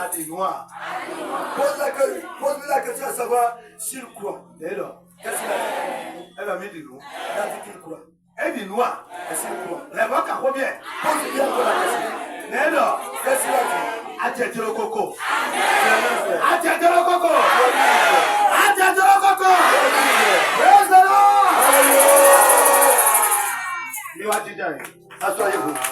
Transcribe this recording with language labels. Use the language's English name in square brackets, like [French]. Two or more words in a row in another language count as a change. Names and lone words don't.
[French] Pose-lui la question à savoir s'il croit. Qu'est-ce qu'il a dit? Il a dit qu'il croit. Est-ce qu'il croit? Pose-lui encore la question. Qu'est-ce qu'il a dit? [Yoruba] Àjẹjẹrẹ koko. [French] C'est [Yoruba] Àjẹjẹrẹ koko. [French] un [Yoruba] Àjẹjẹrẹ koko. [English] Praise the Lord. [Yoruba] Níwájú jíjà yìí. [French] Asseyez-vous.